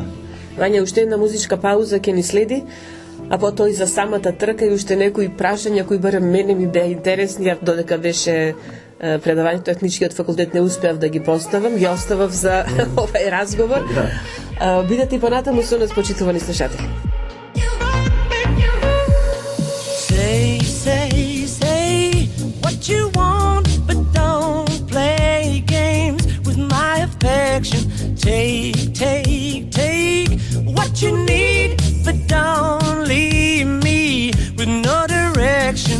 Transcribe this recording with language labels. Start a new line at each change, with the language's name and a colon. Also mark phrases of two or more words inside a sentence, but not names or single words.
Macedonian: Вања, уште една музичка пауза ќе ни следи, а потоа и за самата трка и уште некои прашања кои барем мене ми беа интересни, додека беше предавањето техничкиот факултет не успеав да ги поставам, ги оставав за овај разговор. Бидете и понатаму со нас, почитувани слушатели.
English: Say what you want, but don't play games with my affection. Take what you need, but don't leave me with no direction.